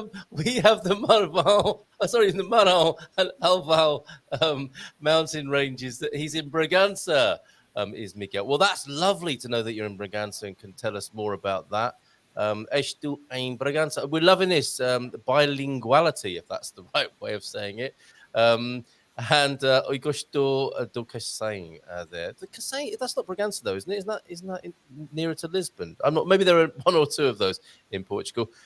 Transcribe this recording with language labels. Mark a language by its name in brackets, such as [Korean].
[English] We have the Marval and Alval mountain ranges. He's in Bragança. is Miguel. Well, that's lovely to know that you're in Bragança and can tell us more about that. [Portuguese] Estou em Bragança. [English] We're loving this bilinguality, if that's the right way of saying it. And I [Portuguese] gosto do [English] Cascais there. The Cascais, that's not Bragança though, isn't it? Isn't that nearer to Lisbon? I'm not. Maybe there are one or two of those in Portugal.